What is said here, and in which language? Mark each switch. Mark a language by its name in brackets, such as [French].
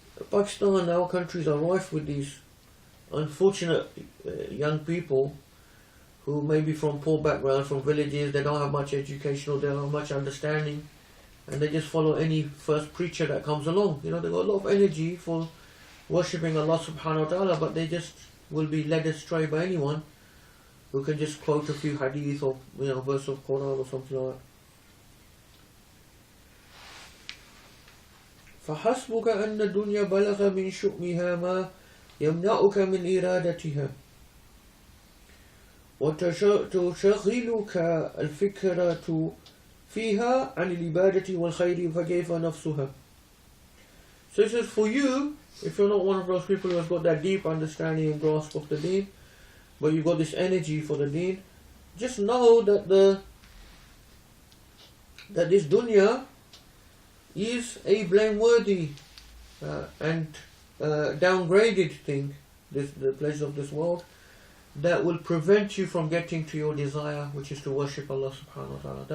[English] Pakistan and our countries are rife with these unfortunate young people who may be from poor backgrounds, from villages, they don't have much education or they don't have much understanding, and they just follow any first preacher that comes along. They've got a lot of energy for worshipping Allah subhanahu wa ta'ala, but they just will be led astray by anyone who can just quote a few hadith or verse of Quran or something like that. [Arabic] فَحَسْبُكَ أَنَّ الدُّنْيَا بَلَغَ مِنْ شُؤْمِهَا مَا يَمْنَعُكَ مِنْ إِرَادَتِهَا وتشغلك الفكرة فيها عن العبادة والخير فكيف نفسها. [English] So it says, for you, if you're not one of those people who has got that deep understanding and grasp of the deen, but you've got this energy for the deen, just know that this dunya is a blameworthy and downgraded thing, the pleasures of this world, that will prevent you from getting to your desire, which is to worship Allah subhanahu wa ta'ala.